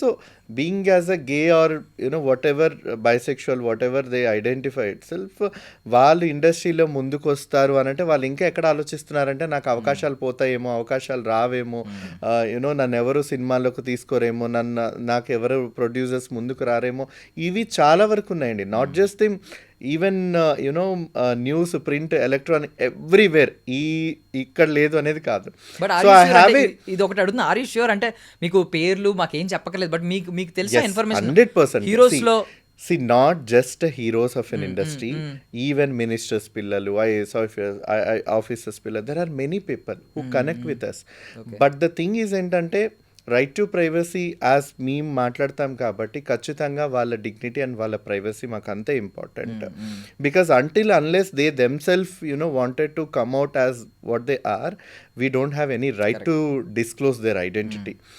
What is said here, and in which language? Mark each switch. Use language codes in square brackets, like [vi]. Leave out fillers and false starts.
[en] so being as a gay or you know whatever bisexual whatever they identify itself, [te] వాళ్ళు ఇండస్ట్రీలో ముందుకు వస్తారు అని అంటే వాళ్ళు ఇంకా ఎక్కడ ఆలోచిస్తున్నారంటే నాకు అవకాశాలు పోతాయేమో, అవకాశాలు రావేమో, యూనో నన్ను ఎవరు సినిమాల్లోకి తీసుకోరేమో, నాకు ఎవరు ప్రొడ్యూసర్స్ ముందుకు రారేమో, ఇవి చాలా వరకు ఉన్నాయండి. [en] not just them, even you know news, print, electronic, everywhere [te] ఇక్కడ లేదు అనేది కాదు. బట్ ఇది ఒకటి అడుగుతున్నా, [en] are you sure [te] అంటే మీకు పేర్లు మాకేం చెప్పకలేదు, బట్ మీకు తెలిసిన ఇన్ఫర్మేషన్ 100% హీరోస్ లో [en] See, not just heroes of an industry, even ministers pillalu, IAS officers pillalu, there are many people who connect with us. Okay. But the thing is [te] ఏంటంటే right to privacy as మేము మాట్లాడతాం కాబట్టి ఖచ్చితంగా వాళ్ళ dignity and వాళ్ళ privacy మాకు అంతే important. [en] Because until unless they themselves you know wanted to come out as what they are, we don't have any right to disclose their identity.